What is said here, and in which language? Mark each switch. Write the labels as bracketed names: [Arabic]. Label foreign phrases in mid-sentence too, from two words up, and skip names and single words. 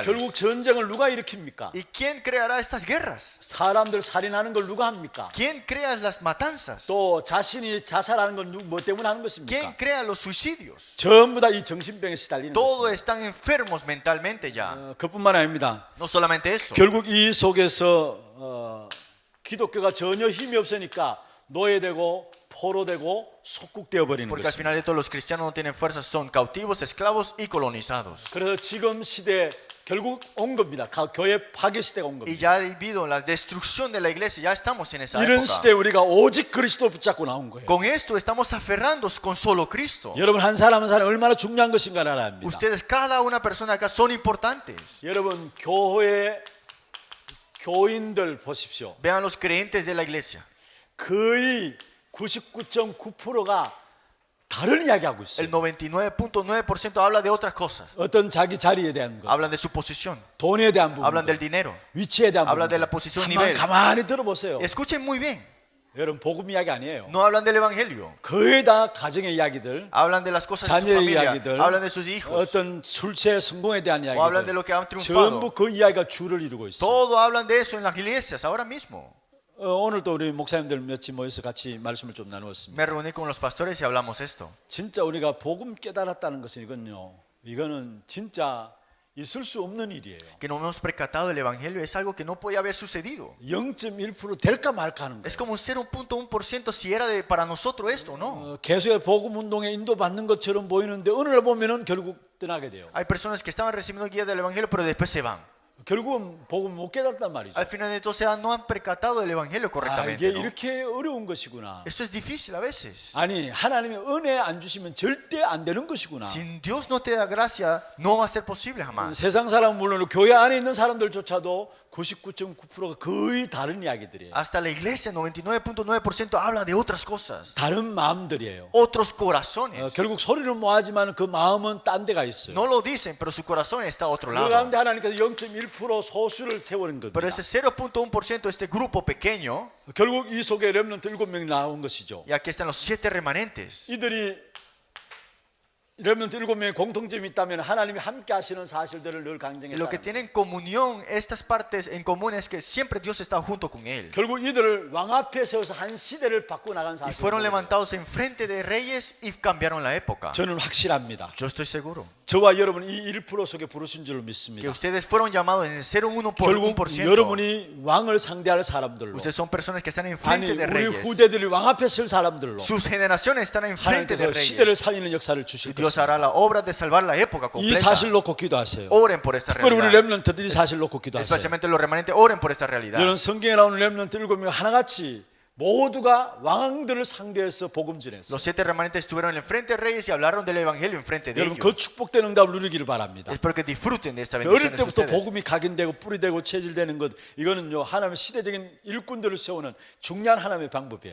[Korean] 결국 전쟁을 누가 일으킵니까? [Spanish] ¿Y quién creará estas guerras? [Korean] 사람들 살인하는 걸 누가 합니까? [Spanish] ¿Quién crea las matanzas? [Korean] 또 자신이 자살하는 건 뭐 때문에 하는 [Spanish] ¿Quién [Korean] 것입니까? [Spanish] crea los suicidios? [Korean] 전부 다 이 정신병에 시달리는 [Spanish] Todos [Korean] 것입니다. [Spanish] están enfermos mentalmente ya. [Korean] 그뿐만 아닙니다. [Spanish] No solamente eso. [Korean] 결국 이 속에서 기독교가 전혀 힘이 없으니까 노예되고 포로되고 속국되어 버리는 [Spanish] Porque al [Korean] 것입니다. [Spanish] final de todos los cristianos no tienen fuerza, son cautivos, esclavos y colonizados. [Korean] 그래서 지금 시대에 결국 온 겁니다. 교회 파괴 시대가 온 [Spanish] Y [Korean] 겁니다. [Spanish] ya ha habido la destrucción de la iglesia, ya estamos en esa [Korean] 이런 [Spanish] época. [Korean] 시대에 우리가 오직 그리스도 붙잡고 나온 거예요. [Spanish] Con esto estamos aferrándonos con solo Cristo. [Korean] 여러분 한 사람 한 사람 얼마나 중요한 것인가를 알아야 합니다. [Spanish] Ustedes, cada una persona acá son importantes. [Korean] 여러분 교회 교인들 보십시오. [Spanish] Vean los creyentes de la iglesia. [Korean] 거의 99.9%가 다른 이야기하고 있어요. [Spanish] El 99.9% habla de otras cosas. [Korean] 어떤 자기 자리에 대한 것, [Spanish] Hablan de su posición, [Korean] 돈에 대한 부분, [Spanish] hablan del dinero. [Korean] 위치에 대한 [Spanish] habla [Korean] 부분. [Spanish] de la posición nivel. [Korean] 가만히 들어보세요. [Spanish] Escuchen muy bien. [Korean] 여러분 복음 이야기 아니에요. [Spanish] No hablan del evangelio. [Korean] 거의 다 가정의 이야기들, [Spanish] Hablan de las cosas de su [Korean] 자녀의 [Spanish] familia. [Korean] 이야기들, [Spanish] Hablan de sus hijos. [Korean] 어떤 술체 성공에 대한 [Spanish] O hablan de [Korean] 이야기들, [Spanish] lo que han triunfado. [Korean] 전부 그 이야기가 주를 이루고 있어요. [Spanish] Todo hablan de eso en las iglesias ahora mismo. [Korean] 오늘도 우리 목사님들 몇이 모여서 같이 말씀을 좀 나누었습니다. [Spanish] Me reuní con los pastores y hablamos esto. [Korean] 진짜 우리가 복음 깨달았다는 것은 이거는 진짜 있을 수 없는 일이에요. [Spanish] Que no hemos percatado del evangelio es algo que no podía haber sucedido. [Korean] 0.1% 될까 말까 하는 [Spanish] Es [Korean] 거예요. [Spanish] como un 0.1% si era para nosotros esto o no. [Korean] 계속의 복음 운동에 인도받는 것처럼 보이는데 어느 날 보면은 결국 떠나게 돼요. [Spanish] Hay personas que estaban recibiendo guía del evangelio pero después se van. [Korean] 결국은 복음 못 깨달았단 말이죠. [Spanish] Al final de todo no han percatado del evangelio [Korean] 이게 [Spanish] correctamente. ¿No? [Korean] 이렇게 어려운 것이구나. [Spanish] Esto es difícil a veces. [Korean] 아니 하나님이 은혜 안 주시면 절대 안 되는 것이구나. [Spanish] Si Dios no te da gracia, no va a ser posible jamás. [Korean] 세상 사람 물론 교회 안에 있는 사람들조차도 99.9%가 거의 다른 이야기들이에요. [Spanish] Hasta la iglesia, 99.9% habla de otras cosas. [Korean] 다른 마음들이에요. [Spanish] Otros corazones. [Korean] 결국 소리는 뭐하지만 그 마음은 딴 데가 있어요. [Spanish] No lo dicen, pero su corazón está a otro [Korean] 그 [Spanish] lado. [Korean] 가운데 하나님께서 0.1% 소수를 세우는 겁니다. [Spanish] Pero ese 0.1%, este grupo pequeño, [Korean] 결국 이 속에 렘넌트 7명이 나온 것이죠. [Spanish] y aquí están los 7 remanentes. [Korean] 이들이 렘넌트 7명의 공통점이 있다면 하나님이 함께 하시는 사실들을 늘 [Spanish] Y [Korean] 강조했다. [Spanish] lo que tienen comunión, estas partes en común es que siempre Dios está junto con él. [Korean] 결국 이들을 왕 앞에 세워서 한 시대를 바꾸어 나간 [Spanish] Y fueron [Korean] 사실을 [Spanish] levantados enfrente de reyes y cambiaron la época. [Korean] 저는 확실합니다. [Spanish] Yo estoy seguro [Korean] 저와 여러분 이 1% 속에 부르신 줄로 [Spanish] que [Korean] 믿습니다. [Spanish] ustedes fueron llamados en el 0.1%. [Korean] 결국 여러분이 왕을 상대할 사람들로, [Spanish] Ustedes son personas que están [Korean] 아니 [Spanish] enfrente de [Korean] 우리 [Spanish] reyes. [Korean] 후대들이 왕 앞에 설 사람들로 [Spanish] Sus generaciones están enfrente de [Korean] 하나님께서 시대를 [Spanish] reyes. [Korean] 살리는 역사를 주실 [Spanish] Y Dios [Korean] 것입니다. [Spanish] hará la obra de salvar la época [Korean] 이 [Spanish] completa. [Korean] 사실 놓고 기도하세요. [Spanish] Oren por esta [Korean] 특별히 우리 [Spanish] realidad. [Korean] 렘넌트들이 사실 놓고 기도하세요. [Spanish] Especialmente los remanentes, oren por esta realidad. [Korean] 여러분 성경에 나오는 렘넌트 7명 하나같이 모두가 왕들을 상대해서 복음 전했어요. [Spanish] Los 7 remanentes estuvieron enfrente de reyes y hablaron del evangelio enfrente de [Korean] 여러분 [Spanish] ellos. [Korean] 그 축복된 응답을 누리기를 바랍니다. [Spanish] Espero que disfruten de esta [Korean] 어릴 [Spanish] bendición de [Korean] 때부터 [Spanish] ustedes. [Korean] 복음이 각인되고 뿌리되고 체질되는 것, 이거는요 하나님의 시대적인 일꾼들을 세우는 중요한 하나님의 방법이에요.